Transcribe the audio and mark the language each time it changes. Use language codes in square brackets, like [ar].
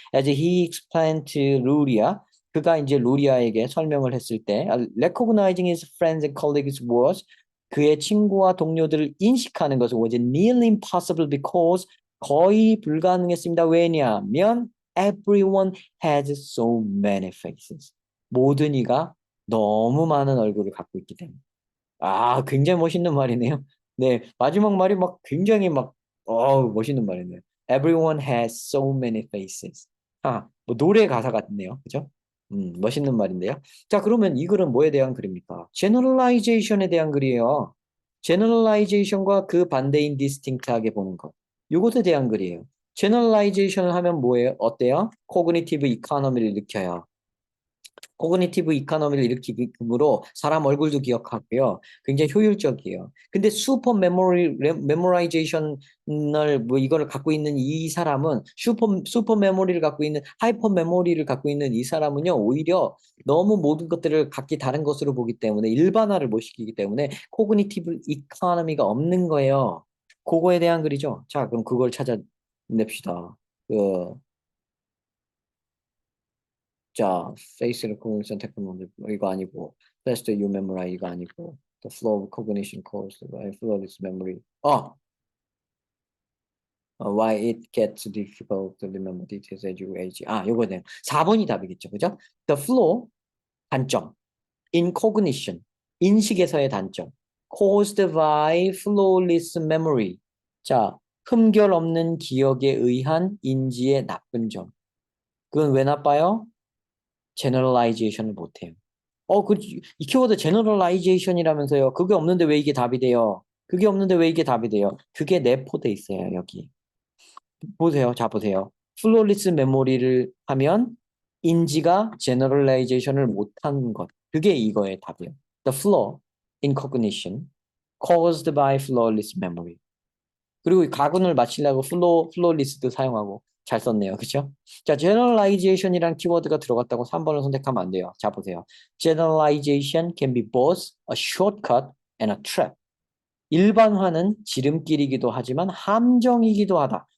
[en] As he explained to Luria, [ko] 그가 이제 루리아에게 설명을 했을 때 [en] recognizing his friends and colleagues was [ko] 그의 친구와 동료들을 인식하는 것은 [en] was nearly impossible because [ko] 거의 불가능했습니다. [en] 왜냐하면 everyone has so many faces. [ko] 모든 이가 너무 많은 얼굴을 갖고 있기 때문에. 아, 굉장히 멋있는 말이네요. 네, 마지막 말이 막 굉장히 막, 멋있는 말이네요. [en] Everyone has so many faces. [ko] 뭐 노래 가사 같네요. 그죠? 멋있는 말인데요. 자, 그러면 이 글은 뭐에 대한 글입니까? generalization에 대한 글이에요. generalization과 그 반대인 distinct하게 보는 것. 이것에 대한 글이에요. generalization을 하면 뭐예요? 어때요? cognitive economy를 일으켜요. 코그니티브 이코노미를 일으키므로 사람 얼굴도 기억하고요. 굉장히 효율적이에요. 근데 슈퍼 메모라이제이션을 뭐 이거를 갖고 있는 이 사람은 슈퍼 메모리를 갖고 있는 하이퍼 메모리를 갖고 있는 이 사람은요. 오히려 너무 모든 것들을 각기 다른 것으로 보기 때문에 일반화를 못 시키기 때문에 코그니티브 이코노미가 없는 거예요. 그거에 대한 글이죠. 자, 그럼 그걸 찾아냅시다. [en] 그 자, face recognition technology [ko] 이거 아니고 [en] faster you memorize 이거 아니고 the flow of cognition caused by flawless memory. Why it gets difficult to remember details as you age. [ko] 요거네요. 4번이 답이겠죠, 그죠? [en] The flow 단점, in cognition [ko] 인식에서의 단점, [en] caused by flawless memory. [ko] 자, 흠결 없는 기억에 의한 인지의 나쁜 점. 그건 왜 나빠요? 제너럴라이제이션을 못해요. 이 키워드 제너럴라이제이션이라면서요. 그게 없는데 왜 이게 답이 돼요? 그게 없는데 왜 이게 답이 돼요? 그게 내포돼 있어요, 여기. 보세요. 자, 보세요. 플로리스 메모리를 하면 인지가 제너럴라이제이션을 못한 것. 그게 이거의 답이에요. [en] The flaw in cognition caused by flawless memory. [ko] 그리고 이 가군을 맞추려고 플로리스도 사용하고 잘 썼네요. 그죠? 자, generalization이란 키워드가 들어갔다고 3번을 선택하면 안 돼요. 자, 보세요. [en] Generalization can be both a shortcut and a trap. [ko] 일반화는 지름길이기도 하지만 함정이기도 하다.